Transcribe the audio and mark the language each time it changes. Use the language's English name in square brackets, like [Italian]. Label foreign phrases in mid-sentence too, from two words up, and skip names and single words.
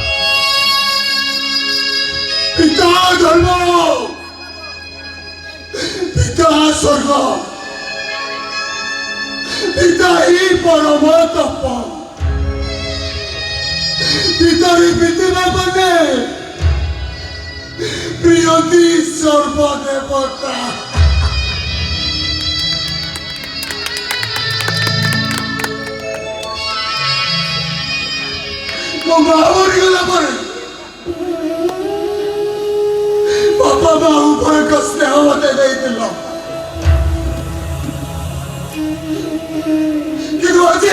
[Sanskrit] पिता धर्म पिता स्वर्ग पिता ही परम तप पितरी पृथ्वी बने प्रियति सर्वदेवता [Odia] ମୋ ମା ମରିଗଲା ପରେ ବାପା ମା ଉଭୟଙ୍କ ସ୍ନେହ ମତେ ଦେଇଥିଲ କିନ୍ତୁ